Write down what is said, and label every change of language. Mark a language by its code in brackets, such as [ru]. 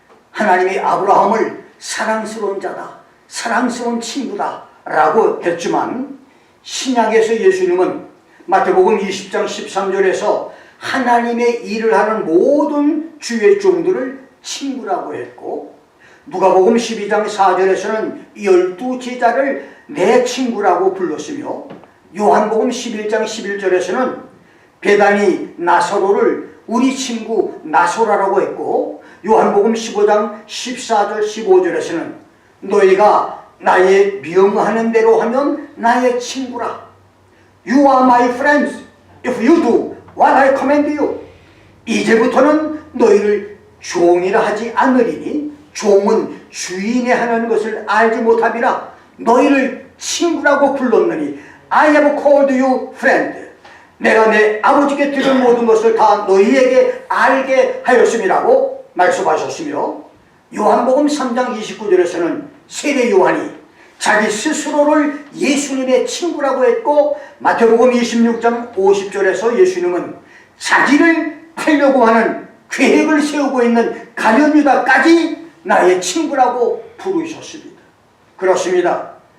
[ko] 하나님이 아브라함을 사랑스러운 자다, 사랑스러운 친구다 라고 했지만 신약에서 예수님은 마태복음 20장 13절에서 하나님의 일을 하는 모든 주의 종들을 친구라고 했고, 누가복음 12장 4절에서는 12 제자를 내 친구라고 불렀으며, 요한복음 11장 11절에서는 베다니 나사로를 우리 친구 나소라라고 했고, 요한복음 15장 14절 15절에서는 너희가 나의 명하는 대로 하면 나의 친구라. [en] You are my friends if you do what I command you. [ko] 이제부터는 너희를 종이라 하지 않으리니 종은 주인이 하는 것을 알지 못함이라. 너희를 친구라고 불렀느니 [en] I have called you friend. [ko] 내가 내 아버지께 들은 모든 것을 다 너희에게 알게 하였음이라고 말씀하셨으며, 요한복음 3장 29절에서는 세례 요한이 자기 스스로를 예수님의 친구라고 했고, 마태복음 26장 50절에서 예수님은 자기를 팔려고 하는 계획을 세우고 있는 가룟 유다까지 나의 친구라고 부르셨습니다. 그렇습니다.